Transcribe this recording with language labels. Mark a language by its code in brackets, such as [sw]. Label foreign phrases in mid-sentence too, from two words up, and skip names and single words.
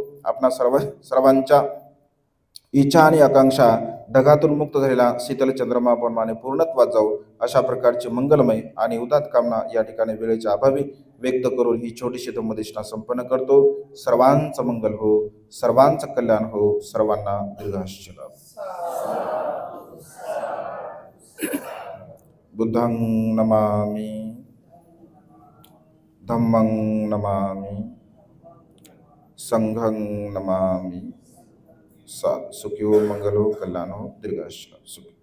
[mr] आपणा सर्वांच्या इच्छा आणि आकांक्षा ढगातून मुक्त झालेला शीतल चंद्रमाप्रमाणे पूर्णत्वात जाऊ, अशा प्रकारची मंगलमय आणि उदात्त कामना या ठिकाणी वेळेच्या अभावी व्यक्त करून ही छोटीशी धम्मदेशना संपन्न करतो. सर्वांचं मंगल हो, सर्वांचं कल्याण हो, सर्वांना दीर्घायुष्य लाभो. [pi] बुद्धं नमामि, धम्मं नमामि, संघं नमामि. [mr] सुखी हो, मंगल हो, कल्याण हो, दीर्घायुष्य लाभो.